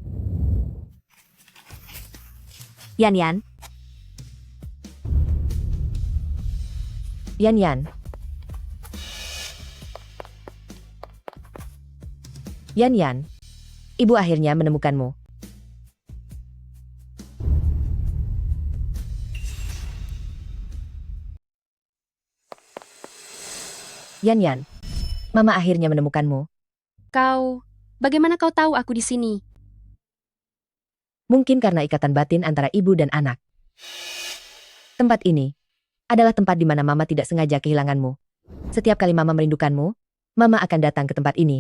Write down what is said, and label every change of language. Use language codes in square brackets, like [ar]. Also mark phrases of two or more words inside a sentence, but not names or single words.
[id] Yan Yan, Yan Yan. Yan Yan. Ibu akhirnya menemukanmu. Yan Yan. Mama akhirnya menemukanmu. Bagaimana kau tahu aku di sini? Mungkin karena ikatan batin antara ibu dan anak. Tempat ini adalah tempat di mana Mama tidak sengaja kehilanganmu. Setiap kali Mama merindukanmu, Mama akan datang ke tempat ini.